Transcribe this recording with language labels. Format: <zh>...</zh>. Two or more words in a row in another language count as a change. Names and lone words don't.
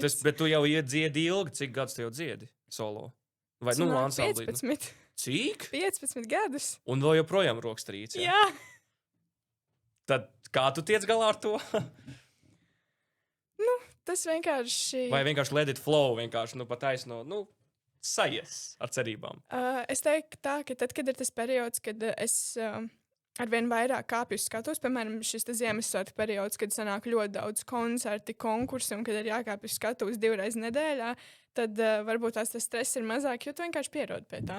<lv>Bet tu jau dziedi ilgi, cik gadus tu jau dziedi solo? Vai ansamblī? 15. Cik? 15 gadus. Un vēl joprojām rokas trīc, jā? Jā. Tad kā tu tiec galā ar to? Tas vienkārši... Vai vienkārši</lv> <en>let it flow,</en> <lv>vienkārši pataisno, sajies ar cerībām? Es teiktu tā, ka tad, kad ir tas periods, kad es arvien vairāk kāpju uz skatuves. Piemēram, šis Ziemassvētku periods, kad sanāk ļoti daudz koncerti, konkursi un kad ir jākāpj uz skatuves 2 reizes nedēļā, tad varbūt tas stress ir mazāk, jo tu vienkārši pierodi pie tā.</lv>